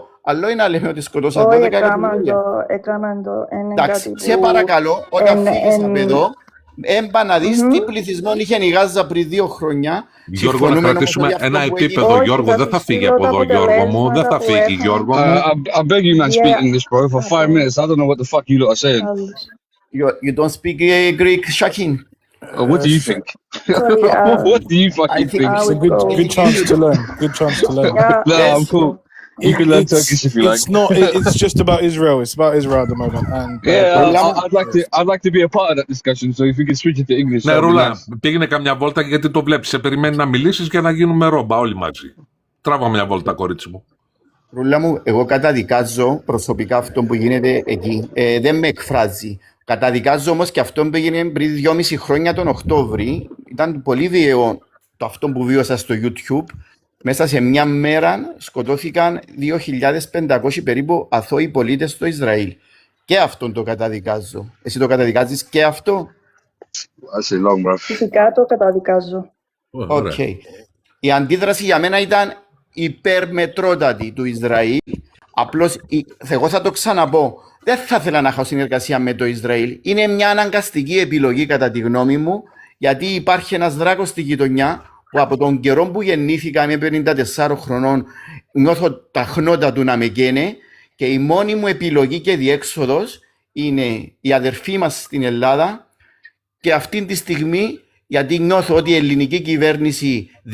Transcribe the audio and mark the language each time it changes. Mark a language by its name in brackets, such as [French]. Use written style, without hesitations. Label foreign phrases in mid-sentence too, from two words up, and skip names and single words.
[Greek] Άλλο είναι να λέμε ότι σκοτώσαν Όχι, 12 εκατομμύρια. έκαναν το. Είναι Εντάξει, κάτι σε που... παρακαλώ, όταν φύγεις από εδώ, έμπα να δεις Μμμ. τι πληθυσμό είχε η Γάζα πριν 2 χρόνια. Γιώργο, να Συμφωνούμε όμως κρατήσουμε ότι αυτό ένα που έγινε... επίπεδο. Όχι, Γιώργο, θα δεν θα σου φύγει στείλω από τα εδώ, Γιώργο μου. Δεν αποτελέσματα θα που φύγει, έχουν. Γιώργο μου. [English] I beg you, man, speak Yeah. English, bro. For 5 minutes, I don't know what the fuck you lot are saying. [Greek] Άλλους. [English] You don't speak Greek, Shakin? What do you Sure. think? Sorry, what do you I fucking think think? I It's a would go. good chance to learn. Good chance to learn. Yeah, No, Yes. I'm cool. You can learn Turkish if you like. It's not. It's just about Israel. It's about Israel at the moment. And Yeah, Ρούλα, I'd like to be a part of that discussion. So if we can switch it to English, [Greek] Ναι, [English] that'd be Ρούλα, nice. [Greek] πήγαινε καμιά βόλτα γιατί το βλέπεις. Σε περιμένει να μιλήσεις και να γίνουμε ρόμπα όλοι μαζί. Τράβα μια βόλτα, κορίτσι μου. Ρούλα μου, εγώ καταδικάζω προσωπικά αυτό που γίνεται εκεί. Δεν με εκφράζει. Καταδικάζω όμως και αυτό που έγινε πριν 2,5 χρόνια τον Οκτώβρη. Ήταν πολύ βίαιο το αυτό που βίωσα στο YouTube. Μέσα σε μια μέρα σκοτώθηκαν 2.500 περίπου αθώοι πολίτες στο Ισραήλ. Και αυτόν το καταδικάζω. Εσύ το καταδικάζεις και αυτό? [English] That's it long, bro. [Greek] φυσικά το καταδικάζω. Ωραία. Οκ. Η αντίδραση για μένα ήταν υπερμετρότατη του Ισραήλ. Απλώς, εγώ θα το ξαναπώ, δεν θα ήθελα να έχω συνεργασία με το Ισραήλ. Είναι μια αναγκαστική επιλογή κατά τη γνώμη μου, γιατί υπάρχει ένας δράκος στη γειτονιά που από τον καιρό που γεννήθηκα, είμαι 54 χρονών, νιώθω τα χνότα του να με καίνε και η μόνη μου επιλογή και διέξοδος είναι η αδερφή μας στην Ελλάδα και αυτή τη στιγμή, γιατί νιώθω ότι η ελληνική κυβέρνηση